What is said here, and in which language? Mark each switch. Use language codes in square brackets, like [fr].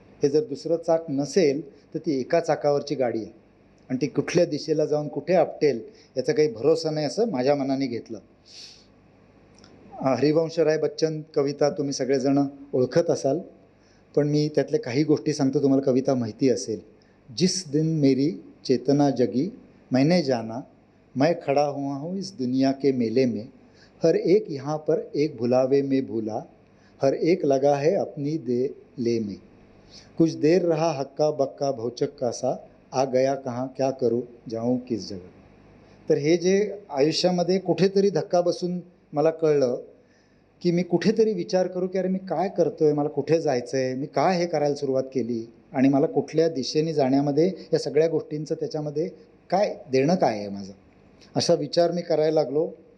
[mr] हे जर दुसरं चाक नसेल तर ती एका चाकावरची गाडी आहे, आणि ती कुठल्या दिशेला जाऊन कुठे आपटेल याचा काही भरोसा नाही, असं माझ्या मनाने घेतलं. हरिवंशराय बच्चन कविता तुम्ही सगळेजण ओळखत असाल, पण मी त्यातल्या काही गोष्टी सांगतो, तुम्हाला कविता माहिती असेल. [hi] जिस दिन मेरी चेतना जगी मैंने जाना, मैं खड़ा हुआ हूँ इस दुनिया के मेले में, हर एक यहाँ पर एक भुलावे में भूला, हर एक लगा है अपनी दे ले में, कुछ देर रहा हक्का बक्का भौचक्का सा, आ गया कहाँ क्या करूँ जाऊँ किस जगह. [mr] तर हे जे आयुष्यामध्ये कुठेतरी धक्का बसून मला कळलं की मी कुठेतरी विचार करू की अरे मी काय करतोय, मला कुठे जायचं आहे, मी काय हे करायला सुरुवात केली, आणि मला कुठल्या दिशेने जाण्यामध्ये या सगळ्या गोष्टींचं त्याच्यामध्ये काय देणं काय आहे माझं, असा विचार मी करायला लागलो.